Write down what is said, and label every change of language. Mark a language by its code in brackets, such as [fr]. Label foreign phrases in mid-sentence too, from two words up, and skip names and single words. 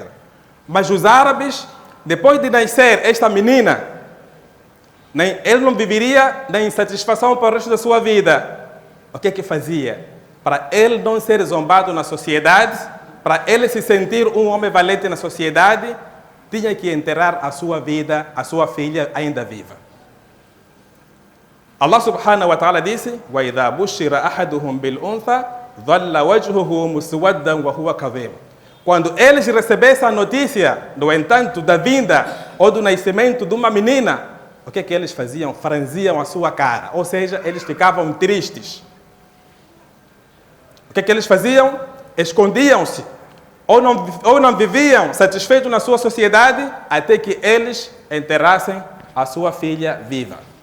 [pt] Mas os árabes, depois de nascer esta menina, ele não viveria na insatisfação para o resto da sua vida. O que fazia? Para ele não ser zombado na sociedade, para ele se sentir um homem valente na sociedade, tinha que enterrar a sua vida, a sua filha ainda viva. [ar] الله سبحانه وتعالى disse: وَإِذَا بُشِّرَ أَحَدُهُمْ بِالْأُنْثَى ظَلَّ وَجْهُهُ مُسْوَدًّا وَهُوَ كَظِيمٌ. [pt] Quando eles recebessem a notícia, no entanto, da vinda ou do nascimento de uma menina, o que eles faziam? Franziam a sua cara, ou seja, eles ficavam tristes. O que eles faziam? Escondiam-se, ou não viviam satisfeitos na sua sociedade, até que eles enterrassem a sua filha viva.